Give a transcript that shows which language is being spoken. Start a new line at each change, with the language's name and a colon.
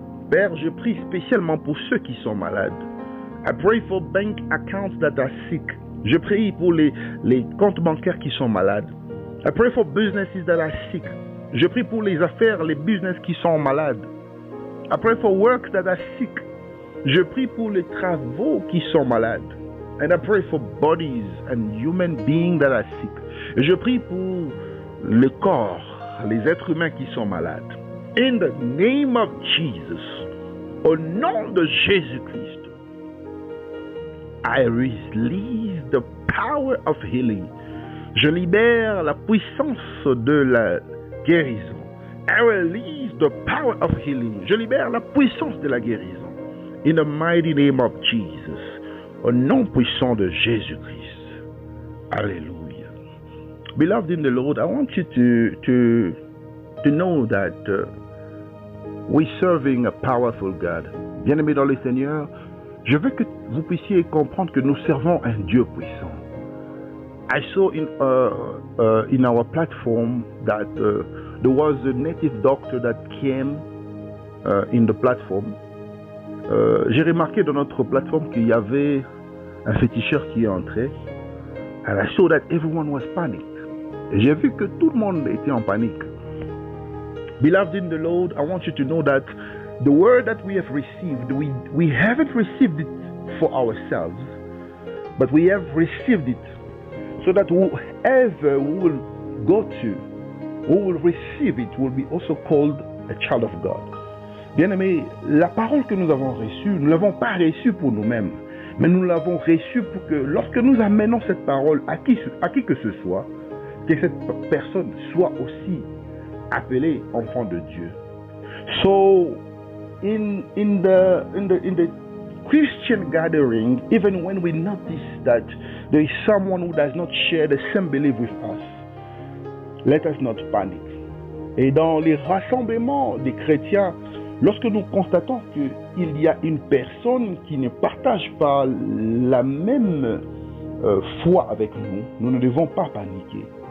French: Père, je prie spécialement pour ceux qui sont malades.
English: I pray for bank accounts that are sick.
French: Je prie pour les comptes bancaires qui sont malades.
English: I pray for businesses that are sick.
French: Je prie pour les affaires, les business qui sont malades.
English: I pray for works that are sick.
French: Je prie pour les travaux qui sont malades.
English: And I pray for bodies and human beings that are sick.
French: Et je prie pour le corps, les êtres humains qui sont malades.
English: In the name of Jesus,
French: au nom de Jésus-Christ,
English: I release the power of healing.
French: Je libère la puissance de la guérison.
English: I release the power of healing.
French: Je libère la puissance de la guérison.
English: In the mighty name of Jesus,
French: au nom puissant de Jésus-Christ. Alléluia.
English: Beloved in the Lord, I want you to know that we're serving a powerful God.
French: Bien-aimés dans le Seigneur, je veux que vous puissiez comprendre que nous servons un Dieu puissant.
English: I saw in our platform that there was a native doctor that came in the platform.
French: J'ai remarqué dans notre plateforme qu'il y avait un féticheur qui est entré.
English: And I saw that everyone was panicked.
French: Et j'ai vu que tout le monde était en panique.
English: Beloved in the Lord, I want you to know that the word that we have received, we haven't received it for ourselves, but we have received it so that whoever we will go to, who will receive it, will be also called a child of God.
French: Bien-aimés, la parole que nous avons reçue, nous ne l'avons pas reçue pour nous-mêmes, mais nous l'avons reçue pour que lorsque nous amenons cette parole à qui que ce soit, que cette personne soit aussi appelée enfant de Dieu.
English: So, in the Christian gathering, even when we notice that there is someone who does not share the same belief with us, let us not panic.
French: Et dans les rassemblements des chrétiens, lorsque nous constatons qu'il y a une personne qui ne partage pas la même foi avec nous, nous ne devons pas paniquer.